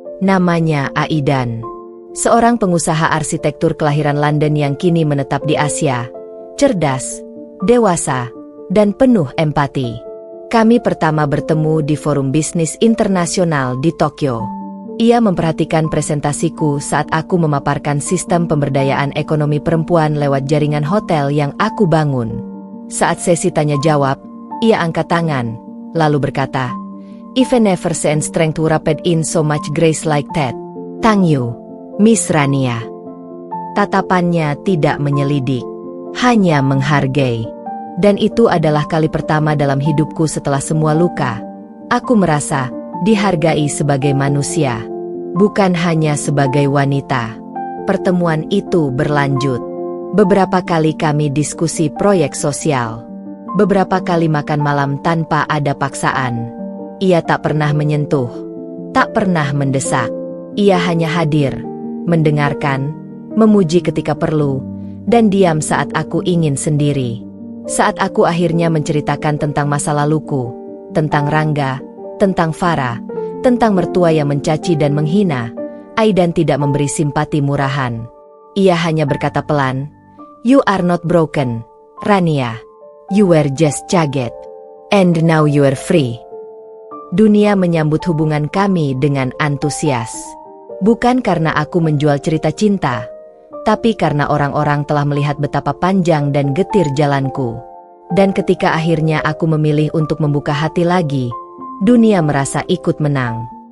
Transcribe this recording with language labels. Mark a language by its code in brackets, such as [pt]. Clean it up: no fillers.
[id] Namanya Aidan, seorang pengusaha arsitektur kelahiran London yang kini menetap di Asia, cerdas, dewasa, dan penuh empati. Kami pertama bertemu di Forum Bisnis Internasional di Tokyo. Ia memperhatikan presentasiku saat aku memaparkan sistem pemberdayaan ekonomi perempuan lewat jaringan hotel yang aku bangun. Saat sesi tanya jawab, ia angkat tangan, lalu berkata, [en] "I've never seen strength wrapped in so much grace like that. Thank you, Miss Rania." [id] Tatapannya tidak menyelidik, hanya menghargai. Dan itu adalah kali pertama dalam hidupku setelah semua luka. Aku merasa dihargai sebagai manusia, bukan hanya sebagai wanita. Pertemuan itu berlanjut. Beberapa kali kami diskusi proyek sosial. Beberapa kali makan malam tanpa ada paksaan. Ia tak pernah menyentuh, tak pernah mendesak. Ia hanya hadir, mendengarkan, memuji ketika perlu, dan diam saat aku ingin sendiri. Saat aku akhirnya menceritakan tentang masa laluku, tentang Rangga, tentang Farah, tentang mertua yang mencaci dan menghina, Aidan tidak memberi simpati murahan. Ia hanya berkata pelan, [en] "You are not broken, Rania. You were just jagged. And now you are free." [id] Dunia menyambut hubungan kami dengan antusias. Bukan karena aku menjual cerita cinta, tapi karena orang-orang telah melihat betapa panjang dan getir jalanku. Dan ketika akhirnya aku memilih untuk membuka hati lagi, dunia merasa ikut menang.